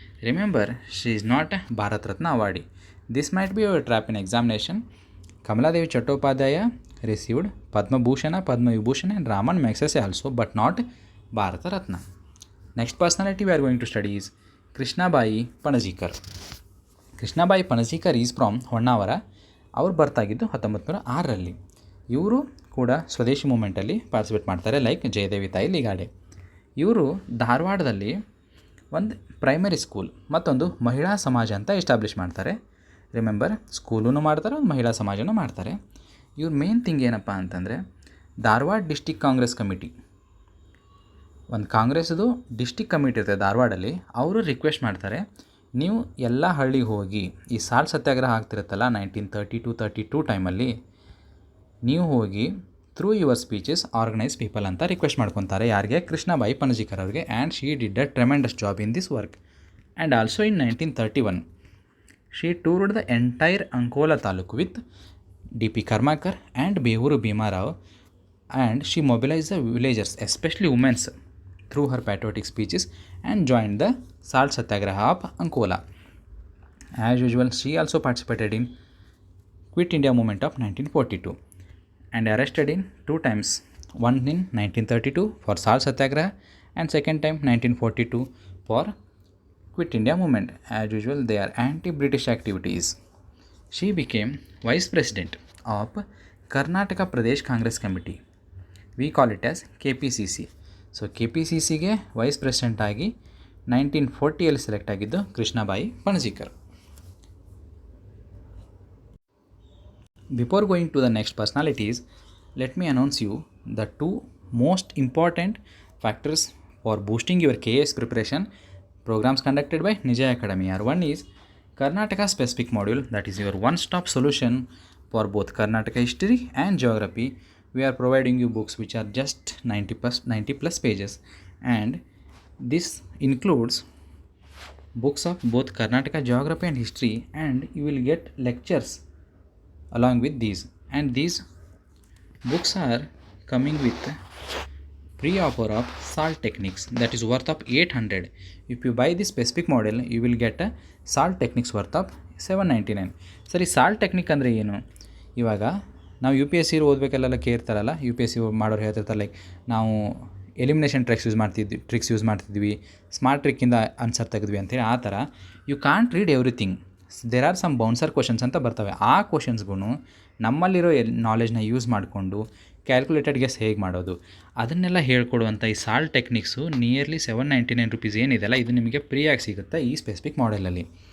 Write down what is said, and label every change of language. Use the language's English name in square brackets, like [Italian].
[English] Remember, she is not Bharat Ratna awardee. This might be your trap in examination. Kamaladevi Chattopadhyaya received Padma Vibhushan and Raman Magsaysay also, but not Bharata Ratna. Next personality we are going to study is Krishnabai Panajikar. Krishnabai Panajikar is from Honnavara. [Kannada] ಅವ್ರು ಬರ್ತಾಗಿದ್ದು 1906. ಇವರು ಕೂಡ ಸ್ವದೇಶಿ ಮೂಮೆಂಟಲ್ಲಿ participate ಮಾಡ್ತಾರೆ, like Jayadevi ತಾಯಿ ಲಿಗಾಡೆ. ಇವರು ಧಾರವಾಡದಲ್ಲಿ ಒಂದು ಪ್ರೈಮರಿ ಸ್ಕೂಲ್ ಮತ್ತೊಂದು ಮಹಿಳಾ ಸಮಾಜ ಅಂತ ಎಸ್ಟಾಬ್ಲಿಷ್ ಮಾಡ್ತಾರೆ. ರಿಮೆಂಬರ್, ಸ್ಕೂಲೂ ಮಾಡ್ತಾರೆ, ಒಂದು ಮಹಿಳಾ ಸಮಾಜನೂ ಮಾಡ್ತಾರೆ. ಇವ್ರ ಮೇನ್ ಥಿಂಗ್ ಏನಪ್ಪ ಅಂತಂದರೆ, ಧಾರವಾಡ ಡಿಸ್ಟಿಕ್ ಕಾಂಗ್ರೆಸ್ ಕಮಿಟಿ, ಒಂದು ಕಾಂಗ್ರೆಸ್ದು ಡಿಸ್ಟಿಕ್ ಕಮಿಟಿ ಇರ್ತದೆ ಧಾರವಾಡಲ್ಲಿ. ಅವರು ರಿಕ್ವೆಸ್ಟ್ ಮಾಡ್ತಾರೆ, ನೀವು ಎಲ್ಲ ಹಳ್ಳಿಗೆ ಹೋಗಿ ಈ ಸಾಲ್ಟ್ ಸತ್ಯಾಗ್ರಹ ಆಗ್ತಿರುತ್ತಲ್ಲ 1932 ಟೈಮಲ್ಲಿ, ನೀವು ಹೋಗಿ [English] through your speeches organise people [Kannada] ಅಂತ ರಿಕ್ವೆಸ್ಟ್ ಮಾಡ್ಕೊತಾರೆ. ಯಾರಿಗೆ? [English] ಕೃಷ್ಣಬಾಯಿ ಪಣಜಿಕರ್ ಅವ್ರಿಗೆ. And she did a tremendous job in this work. And also in 1931 she toured the entire Ankola Taluk with D.P. Karmakar and Behuru Bhimarao, and she mobilized the villagers, especially women, through her patriotic speeches and joined the Salt Satyagraha of Ankola. As usual, she also participated in Quit India movement of 1942 and arrested in 2 times, one in 1932 for Salt Satyagraha and second time 1942 for Quit India movement. As usual, they are anti-British activities. She became Vice President of Karnataka Pradesh Congress Committee. We call it as KPCC. [Kannada] So K P C ಸಿಗೆ vice president ಆಗಿ 1940 select ಆಗಿದ್ದು Krishnabai ಪಣಜೀಕರ್. [English] Before going to the next personalities, let me announce you the two most important factors for boosting your KS preparation programs conducted by Nijaya Academy. One is Karnataka specific module, that is your one-stop solution for both Karnataka history and geography. We are providing you books which are just 90 plus pages, and this includes books of both Karnataka geography and history, and you will get lectures along with these. And these books are coming with pre-offer of salt techniques, that is worth of 800. If you buy this specific model, you will get a salt techniques worth of 799. [Kannada] ಸರಿ, salt technique ಅಂದರೆ ಏನು? ಇವಾಗ ನಾವು U P S C ಓದಬೇಕಲ್ಲೆಲ್ಲ ಕೇಳ್ತಾರಲ್ಲ, U P S C ಮಾಡೋರು ಹೇಳ್ತಿರ್ತಾರೆ, like ನಾವು elimination tricks use ಮಾಡ್ತಿದ್ವಿ, smart ಟ್ರಿಕ್ಕಿಂದ answer ತೆಗೆದ್ವಿ ಅಂತೇಳಿ. ಆ ಥರ [English] You can't read everything. There are some bouncer questions [Kannada] ಅಂತ ಬರ್ತವೆ. ಆ ಕ್ವಶನ್ಸ್ಗೂ ನಮ್ಮಲ್ಲಿರೋ ನಾಲೆಜ್ನ ಯೂಸ್ ಮಾಡಿಕೊಂಡು ಕ್ಯಾಲ್ಕುಲೇಟೆಡ್ ಗೆಸ್ ಹೇಗೆ ಮಾಡೋದು ಅದನ್ನೆಲ್ಲ ಹೇಳ್ಕೊಡುವಂಥ ಈ ಸಾಲ್ಟ್ ಟೆಕ್ನಿಕ್ಸು ನಿಯರ್ಲಿ 799 ರುಪೀಸ್ ಏನಿದೆಲ್ಲ, ಇದು ನಿಮಗೆ ಫ್ರೀಯಾಗಿ ಸಿಗುತ್ತೆ ಈ ಸ್ಪೆಸಿಫಿಕ್ ಮಾಡೆಲಲ್ಲಿ.